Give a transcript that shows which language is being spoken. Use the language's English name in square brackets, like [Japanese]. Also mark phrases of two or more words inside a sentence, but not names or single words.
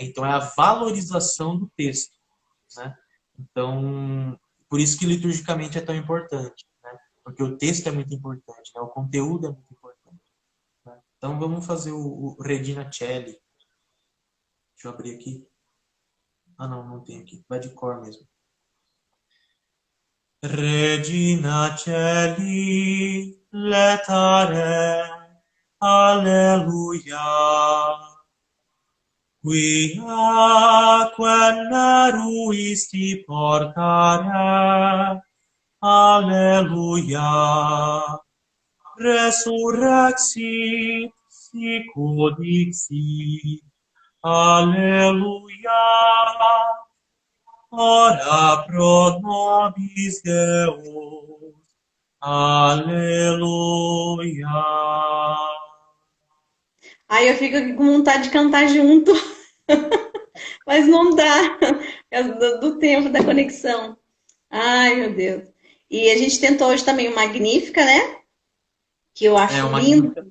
[Portuguese] Então é a valorização do texto, né? Então por isso que liturgicamente é tão importante, né? Porque o texto é muito importante, né? O conteúdo é muito importante. Né? Então vamos fazer o Regina Coeli. Deixa eu abrir aqui. Não, não tem aqui. Vai de cor mesmo. [Latin] Regina Coeli, letare, alleluia. Quia quem ruisti portare, alleluia. Resurrexit, sicut dixit, alleluia. Ora pro nobis Deus, alleluia. [Portuguese] Aí eu fico aqui com vontade de cantar junto, mas não dá, por causa do tempo da conexão. Ai, meu Deus. E a gente tentou hoje também o Magnífica, né? Que eu É, acho